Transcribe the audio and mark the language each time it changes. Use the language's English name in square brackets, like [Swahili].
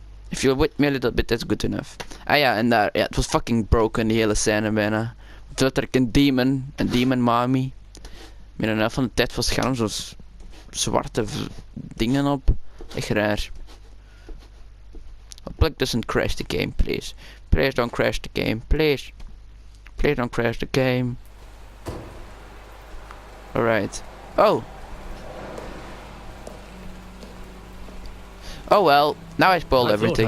[English] If you're with me a little bit, that's good enough. [Dutch] Ah ja, en daar, ja, het was fucking broken, die hele scène bijna. Toen had er een demon mommy. Met een helft van de tijd van het scherm zo'n zwarte dingen op. Echt raar. [English] Plug doesn't crash the game, please. Please don't crash the game, please. Please don't crash the game. Alright. Oh! Oh well, now I spoiled everything.